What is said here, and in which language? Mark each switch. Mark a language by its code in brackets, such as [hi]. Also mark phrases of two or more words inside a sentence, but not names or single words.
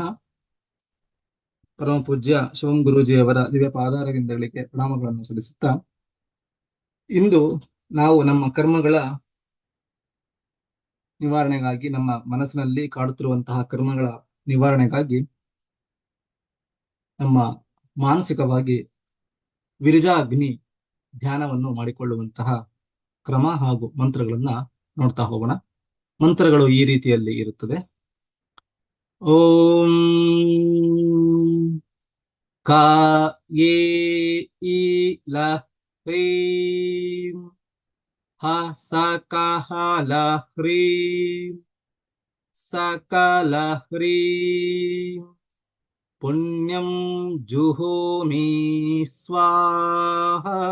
[kn] ಪರಮ ಪೂಜ್ಯ ಶಿವಂ ಗುರೂಜಿಯವರ ದಿವ್ಯ ಪಾದಾರವಿಂದಗಳಿಗೆ ಪ್ರಣಾಮಗಳನ್ನು ಸಲ್ಲಿಸುತ್ತಾ, ಇಂದು ನಾವು ನಮ್ಮ ಕರ್ಮಗಳ ನಿವಾರಣೆಗಾಗಿ, ನಮ್ಮ ಮನಸ್ಸಿನಲ್ಲಿ ಕಾಡುತ್ತಿರುವಂತಹ ಕರ್ಮಗಳ ನಿವಾರಣೆಗಾಗಿ ನಮ್ಮ ಮಾನಸಿಕವಾಗಿ ವಿರಜಾಗ್ನಿ ಧ್ಯಾನವನ್ನು ಮಾಡಿಕೊಳ್ಳುವಂತಹ ಕ್ರಮ ಹಾಗೂ ಮಂತ್ರಗಳನ್ನ ನೋಡ್ತಾ ಹೋಗೋಣ. ಮಂತ್ರಗಳು ಈ ರೀತಿಯಲ್ಲಿ ಇರುತ್ತದೆ. ಓಂ ಕಾ ಯೇ ಈ ಲ ಹ್ರೀಂ ಹ ಸ ಕ ಹ ಲ ಹ್ರೀಂ ಸ ಕ ಲ ಹ್ರೀಂ ಪುಣ್ಯಂ ಜುಹೋಮಿ ಸ್ವಾಹ.